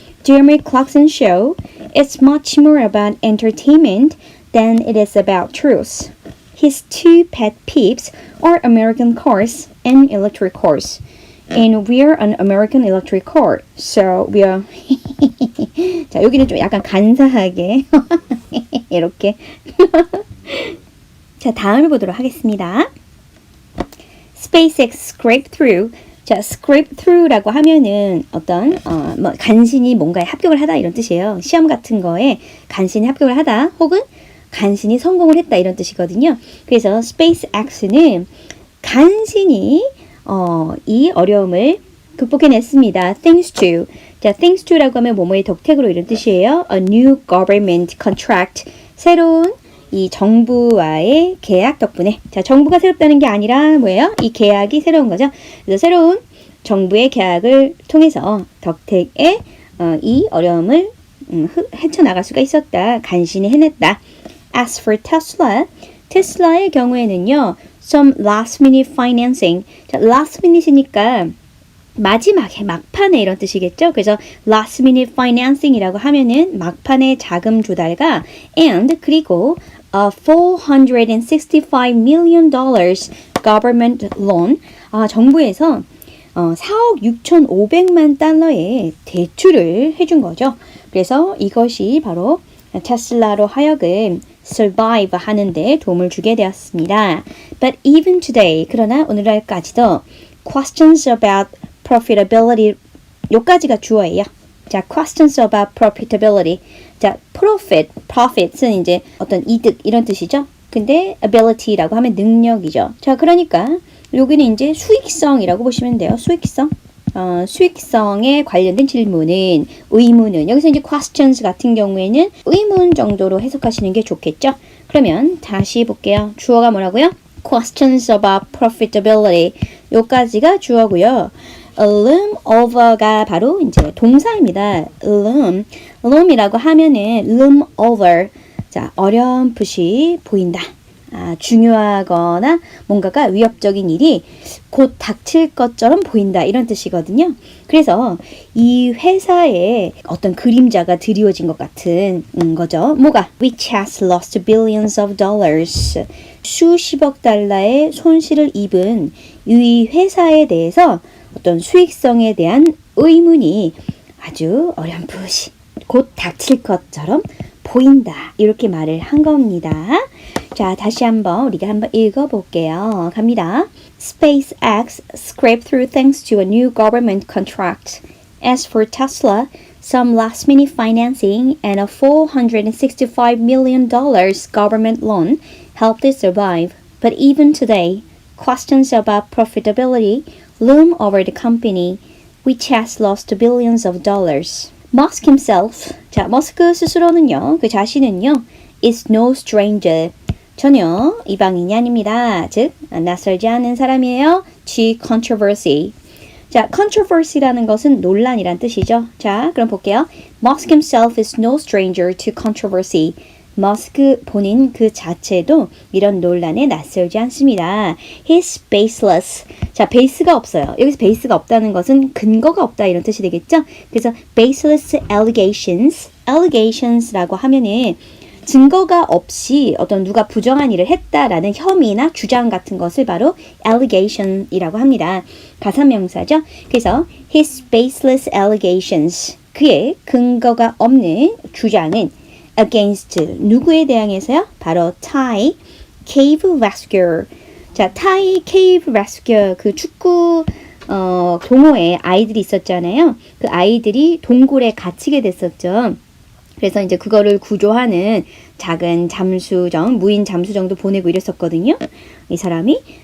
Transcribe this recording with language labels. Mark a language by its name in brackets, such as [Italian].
[English] Jeremy Clarkson show is much more about entertainment than it is about truth. His two pet peeves are American cars and electric cars. And we're an American electric car. So we're [Korean] 자, 여기는 좀 약간 간사하게 이렇게 자, 다음을 보도록 하겠습니다. [English] SpaceX scraped through. [Korean] 자, scrape through라고 하면은 어떤 뭐 간신히 뭔가에 합격을 하다 이런 뜻이에요. 시험 같은 거에 간신히 합격을 하다 혹은 간신히 성공을 했다 이런 뜻이거든요. 그래서 SpaceX는 간신히 이 어려움을 극복해냈습니다. [English] Thanks to. [Korean] 자, thanks to라고 하면 뭐뭐의 덕택으로 이런 뜻이에요. [English] A new government contract. [Korean] 새로운 이 정부와의 계약 덕분에 자 정부가 새롭다는 게 아니라 뭐예요? 이 계약이 새로운 거죠. 그래서 새로운 정부의 계약을 통해서 덕택에 이 어려움을 헤쳐나갈 수가 있었다. 간신히 해냈다. [English] As for Tesla, [Korean] 테슬라의 경우에는요. [English] Some last minute financing. [Korean] 자, last minute이니까 마지막에 막판에 이런 뜻이겠죠. 그래서 [English] last minute financing [Korean] 이라고 하면은 막판의 자금 조달과 and 그리고 [English] $465 million government loan. [Korean] 정부에서 4억 6,500만 달러의 대출을 해준 거죠. 그래서 이것이 바로 테슬라로 하여금 survive 하는데 도움을 주게 되었습니다. [English] But even today, [Korean] 그러나 오늘날까지도 [English] questions about profitability [Korean] 요까지가 주어예요. [English] 자, questions about profitability. [Korean] 자, profit은 이제 어떤 이득 이런 뜻이죠. 근데 ability라고 하면 능력이죠. 자, 그러니까 여기는 이제 수익성이라고 보시면 돼요. 수익성. 수익성에 관련된 질문은 의문은 여기서 이제 questions 같은 경우에는 의문 정도로 해석하시는 게 좋겠죠. 그러면 다시 볼게요. 주어가 뭐라고요? [English] questions about profitability. [Korean] 요까지가 주어고요. loom over가 바로 이제 동사입니다. [English] loom이라고 하면은 loom over. [Korean] 자, 어렴풋이 보인다. 중요하거나 뭔가가 위협적인 일이 곧 닥칠 것처럼 보인다 이런 뜻이거든요. 그래서 이 회사에 어떤 그림자가 드리워진 것 같은 거죠. 뭐가? [English] Which has lost billions of dollars. [Korean] 수십억 달러의 손실을 입은 이 회사에 대해서 어떤 수익성에 대한 의문이 아주 어렴풋이 곧 닥칠 것처럼 보인다. 이렇게 말을 한 겁니다. 자, 다시 한번 우리가 한번 읽어볼게요. 갑니다. [English] SpaceX scraped through thanks to a new government contract. As for Tesla, some last-minute financing and a $465 million government loan helped it survive. But even today, questions about profitability loom over the company. which has lost billions of dollars. Musk himself, [Korean] 자, 머스크 스스로는요, 그 자신은요, [English] is no stranger. [Korean] 전혀 이방인이 아닙니다. 즉, 낯설지 않은 사람이에요. [English] to controversy. [Korean] 자, controversy라는 것은 논란이란 뜻이죠. 자, 그럼 볼게요. [English] Musk himself is no stranger to controversy. [Korean] 머스크 본인 그 자체도 이런 논란에 낯설지 않습니다. [English] He's baseless. [Korean] 자, 베이스가 없어요. 여기서 베이스가 없다는 것은 근거가 없다 이런 뜻이 되겠죠? 그래서 [English] baseless allegations [Korean] 라고 하면은 증거가 없이 어떤 누가 부정한 일을 했다라는 혐의나 주장 같은 것을 바로 allegation이라고 합니다. 가사명사죠. 그래서 [English] his baseless allegations, [Korean] 그의 근거가 없는 주장은 against, 누구에 대항해서요? 바로 Thai Cave Rescue. 자, Thai Cave Rescue, 그 축구 동호회 아이들이 있었잖아요. 그 아이들이 동굴에 갇히게 됐었죠. 그래서 이제 그거를 구조하는 작은 잠수정, 무인 잠수정도 보내고 이랬었거든요. 이 사람이.